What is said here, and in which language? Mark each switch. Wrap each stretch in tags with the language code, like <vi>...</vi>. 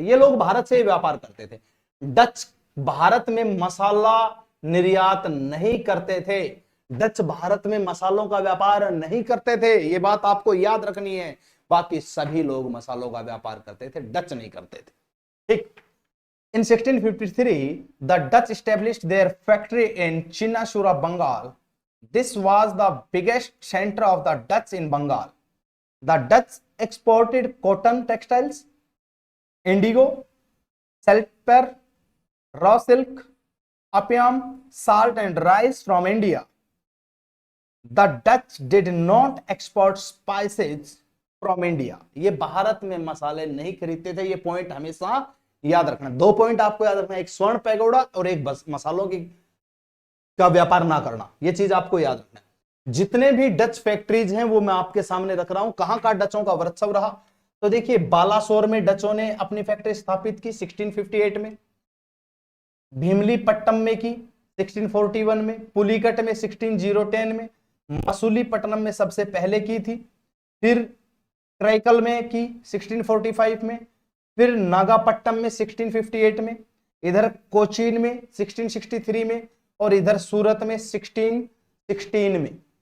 <hi>ये लोग भारत से व्यापार करते थे। डच भारत में मसाला निर्यात नहीं करते थे। डच भारत में मसालों का व्यापार नहीं करते थे, ये बात आपको याद रखनी है। बाकी सभी लोग मसालों का व्यापार करते थे, डच नहीं करते थे। ठीक।</hi> <en>In 1653, the Dutch established their factory in Chinnasura, Bengal. This was the biggest center of the Dutch in Bengal. The Dutch exported cotton textiles, indigo, saltpeter, raw silk, opium, salt and rice from India. The Dutch did not export spices from India.</en> <hi>ये भारत में मसाले नहीं खरीदते थे। ये point हमेशा याद रखना। दो पॉइंट आपको याद रखना, एक स्वर्ण पैगोडा और एक बस मसालों की का व्यापार ना करना। ये चीज आपको याद रखना है। जितने भी डच फैक्ट्रीज हैं वो मैं आपके सामने रख रहा हूं। कहां का डचों का वर्चस्व रहा? तो देखिए, बालासोर में डचों ने अपनी फैक्ट्री स्थापित की 1658 में, भीमलीपट्टम में की 1641 में, पुलिकट में 1610 में, मसूलीपट्टनम में सबसे पहले की थी, फिर ट्राइकल में की 1645 में, फिर नागापट्टनम में 1658 में, इधर कोचीन में 1663 में और इधर सूरत में 1616 में।</hi>